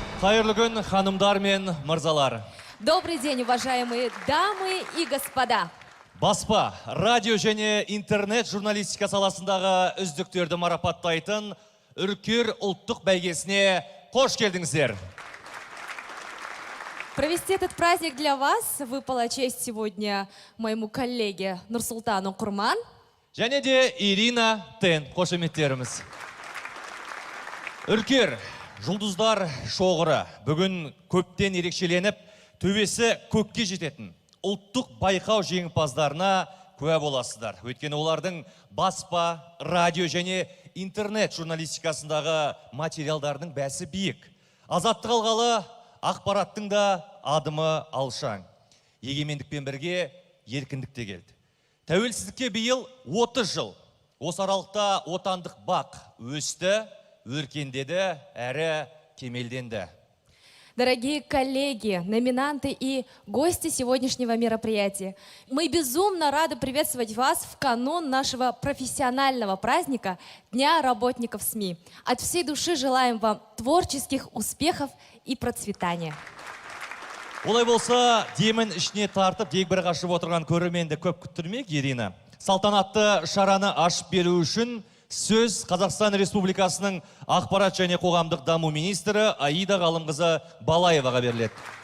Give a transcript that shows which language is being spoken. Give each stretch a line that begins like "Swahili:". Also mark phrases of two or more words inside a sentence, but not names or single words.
Kazakh: Қайырлы күн, ханымдар мен мырзалар.
Russian: Добрый день, уважаемые дамы и господа.
Kazakh: Баспа, радио және интернет журналистика саласындағы үздіктерді марапаттайтын Үркер ұлттық бәйгесіне қош келдіңіздер.
Russian: Провести этот праздник для вас выпала честь сегодня моему коллеге Нурсултану Курман.
Kazakh: Және де Ирина Тен, қошеметтеріміз. Үркер, жұлдыздар шоғыры бүгін көптен ерекшеленіп, төбесі көкке жететін ұлттық байқау жеңімпаздарына куә боласыздар. Өйткені олардың баспа, радио және интернет журналистикасындағы материалдардың бәсі биік. Азаттық алғалы ақпараттың да адымы алшаң. Егемендікпен бірге еркіндік те келді. Тәуелсіздікке биыл 30 жыл. Осы аралықта отандық бақ өсті, өркендеді, әрі кемелденді.
Russian: Дорогие коллеги, номинанты и гости сегодняшнего мероприятия, мы безумно рады приветствовать вас в канун нашего профессионального праздника Дня работников СМИ. От всей души желаем вам творческих успехов и процветания.
Kazakh: Олай болса, демін ішіне тартып, дегбір қашып отырған көрерменді көп күттірмек, Ирина. Салтанатты шараны ашып беру үшін сөз Қазақстан Республикасының ақпарат және қоғамдық даму министрі Аида Ғалымқызы Балаеваға беріледі.